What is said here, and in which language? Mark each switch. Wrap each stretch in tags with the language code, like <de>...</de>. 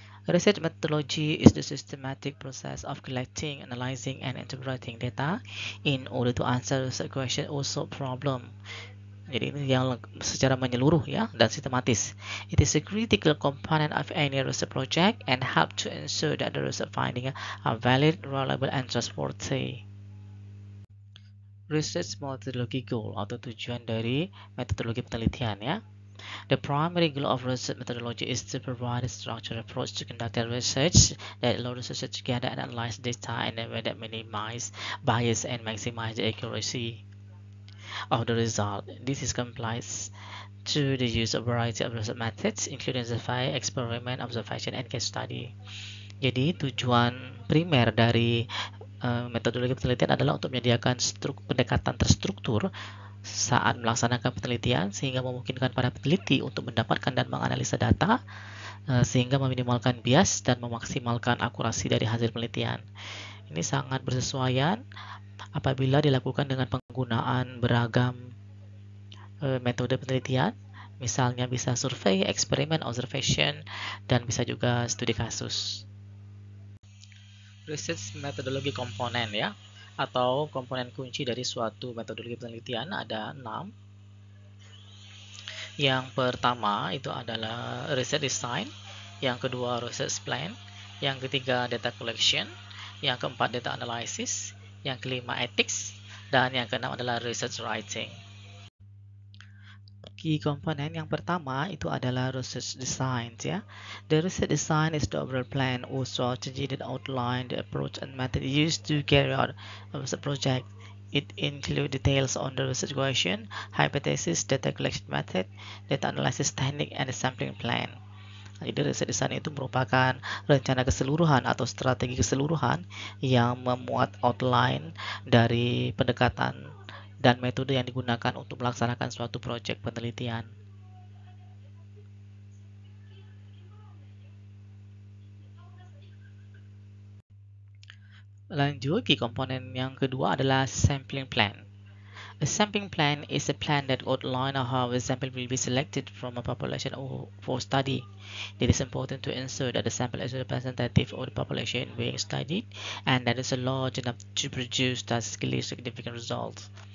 <en>Research methodology is the systematic process of collecting, analyzing, and interpreting data in order to answer research question or solve problem.</en> <id>Jadi ini yang secara menyeluruh, ya, dan sistematis.</id> <en>It is a critical component of any research project and help to ensure that the research findings are valid, reliable, and trustworthy. Research methodology goal</en> <id>atau tujuan dari metodologi penelitian, ya.</id> <en>The primary goal of research methodology is to provide a structured approach to conducting research that allows researchers to gather and analyze data in a way that minimize bias and maximize the accuracy. of the result. This is complies to the use of variety of research methods, including survey, experiment, observation, and case study.</en> <id>Jadi tujuan primer dari metodologi penelitian adalah untuk menyediakan pendekatan terstruktur saat melaksanakan penelitian sehingga memungkinkan para peneliti untuk mendapatkan dan menganalisa data sehingga meminimalkan bias dan memaksimalkan akurasi dari hasil penelitian. Ini sangat bersesuaian apabila dilakukan dengan penggunaan beragam metode penelitian, misalnya bisa survei, eksperimen, observation, dan bisa juga studi kasus. Research metodologi komponen ya, atau komponen kunci dari suatu metodologi penelitian ada 6. Yang pertama itu adalah research design, yang kedua research plan, yang ketiga data collection, yang keempat data analysis, yang kelima ethics, dan yang keenam adalah research writing. Key komponen yang pertama itu adalah research design ya.</id> <en>The research design is the overall plan or strategy that outline the approach and method used to carry out a research project. It includes details on the research question, hypothesis, data collection method, data analysis technique, and the sampling plan.</en> <id>Jadi research design itu merupakan rencana keseluruhan atau strategi keseluruhan yang memuat outline dari pendekatan dan metode yang digunakan untuk melaksanakan suatu proyek penelitian. Lanjut, key komponen yang kedua adalah sampling plan.</id> <en>A sampling plan is a plan that outlines how a sample will be selected from a population for study. It is important to ensure that the sample is representative of the population being studied and that it is large enough to produce statistically significant results.</en>